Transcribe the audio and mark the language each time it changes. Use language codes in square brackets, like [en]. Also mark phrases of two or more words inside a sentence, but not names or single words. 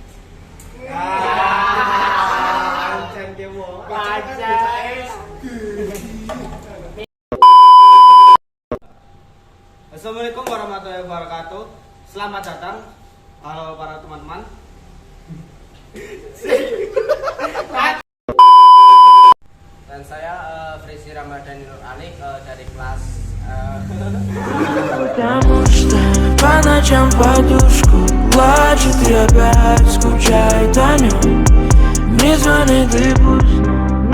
[ar] السلام عليكم ورحمة الله وبركاته. [id] Selamat datang, halo para teman-teman. Dan saya Frisi Ramadhani Nur Ali dari kelas [ru] Потому что по ночам подушку плачет и опять скучает о нем. Мне звонит и пусть